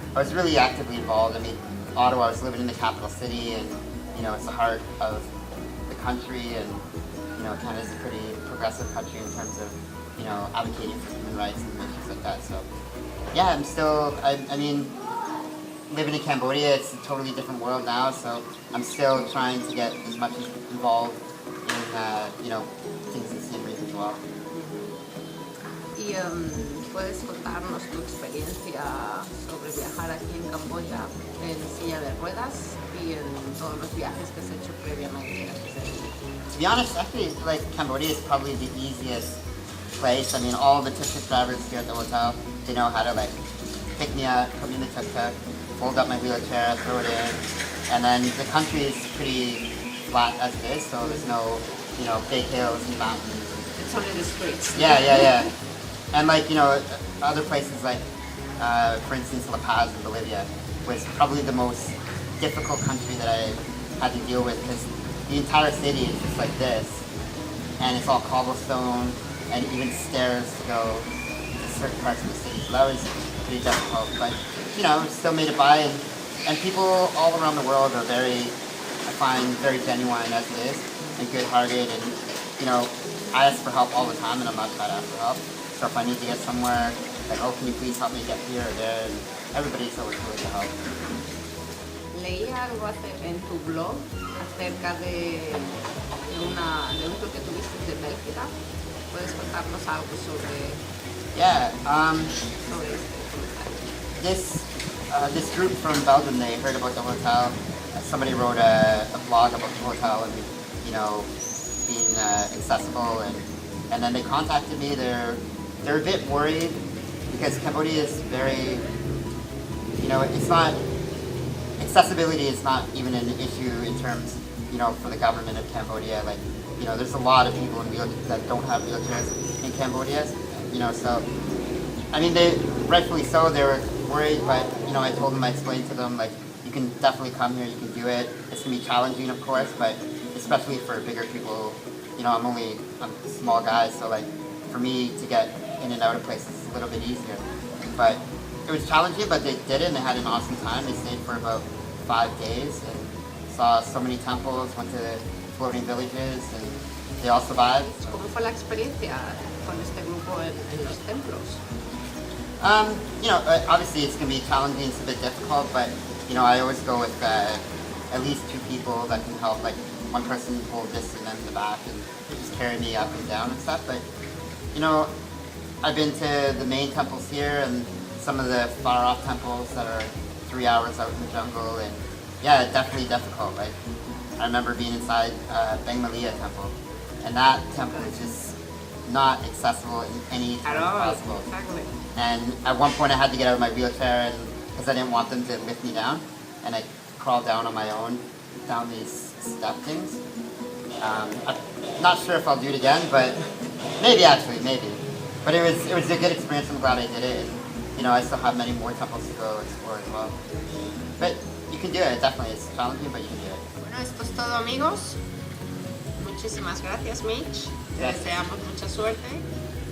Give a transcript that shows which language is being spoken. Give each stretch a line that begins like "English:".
English: I was really actively involved. I mean, Ottawa, I was living in the capital city, and, you know, it's the heart of the country, and, you know, Canada's a pretty progressive country in terms of, you know, advocating for human rights and issues like that. So, yeah, I'm still, I mean, living in Cambodia, it's a totally different world now, so I'm still trying to get as much as involved in, you know, things in Siem Reap as well.
Spanish: Y puedes contarnos tu experiencia sobre viajar aquí en Camboya en silla de ruedas y en todos los viajes que has hecho previamente.
English: To be honest, I feel like Cambodia is probably the easiest place. I mean, all the tuk-tuk drivers here at the hotel, they know how to like pick me up, put me in the tuk-tuk, fold up my wheelchair, throw it in, and then the country is pretty flat as it is, so there's no, you know, big hills and mountains. It's only the streets. Yeah. And like, you know, other places like, for instance, La Paz in Bolivia was probably the most difficult country that I had to deal with, because the entire city is just like this, and it's all cobblestone, and even stairs to go to certain parts of the city. So that was pretty difficult, but, you know, still made it by, and people all around the world are very, I find, very genuine as it is, and good-hearted, and, you know, I ask for help all the time, and I'm not trying to ask for help. So if I need to get somewhere, like, oh, can you please help me get here or there, and everybody's always willing to help.
Spanish: Leí algo en tu blog acerca de un tour que tuviste de Bélgica. ¿Puedes contarnos algo sobre
English: this group from Belgium? They heard about the hotel. Somebody wrote a blog about the hotel and, you know, being accessible, and then they contacted me. They're a bit worried because Cambodia is very, you know, it's not, accessibility is not even an issue in terms, you know, for the government of Cambodia. Like, you know, there's a lot of people that don't have wheelchairs in Cambodia, you know, so, I mean, they, rightfully so, they were worried, but, you know, I told them, I explained to them, like, you can definitely come here, you can do it. It's going to be challenging, of course, but especially for bigger people, you know, I'm a small guy, so, like, for me to get in and out of places is a little bit easier. But it was challenging, but they did it, and they had an awesome time. They stayed for about 5 days and saw so many temples, went to floating villages, and they all survived.
Spanish: ¿Cómo fue la experiencia con este grupo en los templos?
English: You know, obviously it's going to be challenging, it's a bit difficult, but, you know, I always go with at least 2 people that can help, like one person hold this and then the back and just carry me up and down and stuff. But, you know, I've been to the main temples here and some of the far off temples that are 3 hours out in the jungle, and yeah, definitely difficult. Like, I remember being inside Bengmalia temple, and that temple is just not accessible in any way possible. Exactly. And at one point I had to get out of my wheelchair because I didn't want them to lift me down, and I crawled down on my own down these step things. I'm not sure if I'll do it again, but maybe. But it was a good experience. I'm glad I did it, and, you know, I still have many more temples to go explore as well. But you can do it, definitely. It's challenging, but you can do it.
Spanish: Bueno, esto es todo, amigos. Muchísimas gracias, Mitch. Te deseamos mucha suerte